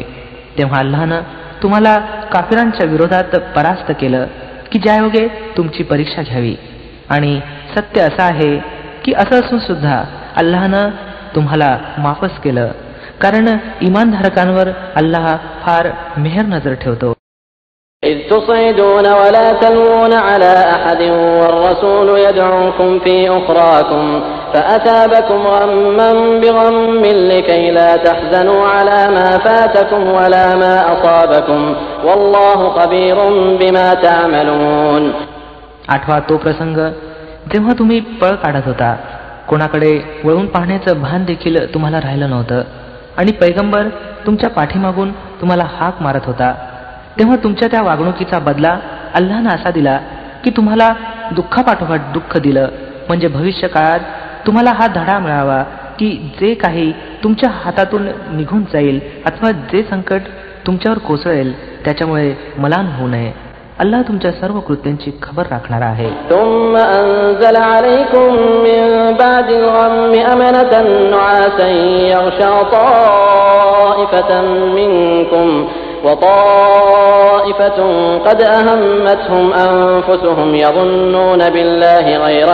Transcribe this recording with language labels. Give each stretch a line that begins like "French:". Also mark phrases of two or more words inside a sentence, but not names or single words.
Marathi: तेव्हा अल्लाहनं तुम्हाला काफिरांच्या विरोधात परास्त केलं की ज्यायोगे तुमची परीक्षा घ्यावी. आणि सत्य असं आहे की असं असून सुद्धा अल्लाहनं तुम्हाला माफच केलं, कारण इमानधारकांवर अल्लाह फार मेहर नजर ठेवतो.
Arabic: إذ تصعدون ولا تلوون على أحد والرسول يدعوكم في أخراكم فأثابكم غما بغم لكي لا تحزنوا على ما فاتكم ولا ما أصابكم والله خبير بما تعملون.
Marathi: आठवा तो प्रसंग जेव्हा तुम्ही पळ काढत होता, कोणाकडे वळून पाहण्याचं भान देखील तुम्हाला राहिलं नव्हतं आणि पैगंबर तुमच्या पाठीमागून तुम्हाला हाक मारत होता, तेव्हा तुमच्या त्या वागणुकीचा बदला अल्लाहनं असा दिला की तुम्हाला दुःखापाठोपाठ दुःख दिलं, म्हणजे भविष्य काळात तुम्हाला हा धडा मिळावा की जे काही तुमच्या हातातून निघून जाईल अथवा जे संकट तुमच्यावर कोसळेल त्याच्यामुळे मलान होऊ नये. अल्लाह तुमच्या सर्व कृत्यांची खबर राखणारा आहे.
Arabic: ثم أنزل عليكم من بعد الغم أمنة نعاسا يغشى طائفة منكم وطائفة قد أهمتهم أنفسهم يظنون بالله غير